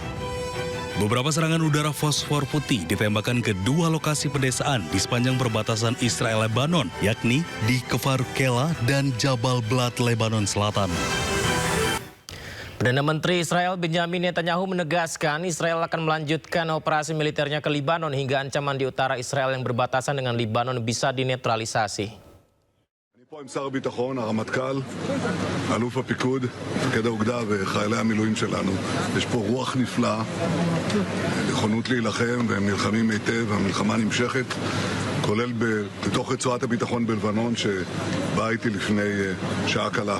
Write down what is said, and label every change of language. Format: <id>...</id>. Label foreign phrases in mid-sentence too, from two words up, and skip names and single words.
<id>Beberapa serangan udara fosfor putih ditembakkan ke 2 lokasi pedesaan di sepanjang perbatasan Israel-Lebanon, yakni di Kfar Kela dan Jabal Blat, Lebanon Selatan. Perdana Menteri Israel Benjamin Netanyahu menegaskan Israel akan melanjutkan operasi militernya ke Libanon hingga ancaman di utara Israel yang berbatasan dengan Libanon bisa dinetralisasi.</id> <he>פה עם שר הביטחון, הרמטכ"ל, אלוף הפיקוד, מפקד האוגדה וחיילי המילואים שלנו. יש פה רוח נפלאה, נכונות להילחם, והם נלחמים היטב, המלחמה נמשכת, כולל בתוך רצועת הביטחון בלבנון, שבאה איתי לפני שעה קלה.</he>